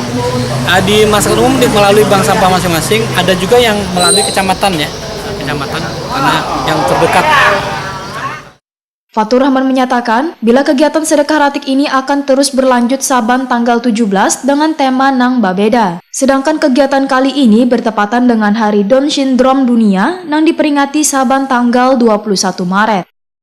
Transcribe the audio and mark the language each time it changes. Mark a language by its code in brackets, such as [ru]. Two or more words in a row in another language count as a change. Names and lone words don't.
[id] Di masyarakat umum melalui bank sampah masing-masing, ada juga yang melalui kecamatan, ya, kecamatan karena yang terdekat. Fatur Rahman menyatakan, bila kegiatan sedekah ratik ini akan terus berlanjut saban tanggal 17 dengan tema nang babeda. Sedangkan kegiatan kali ini bertepatan dengan Hari Down Syndrome Dunia nang diperingati saban tanggal 21 Maret.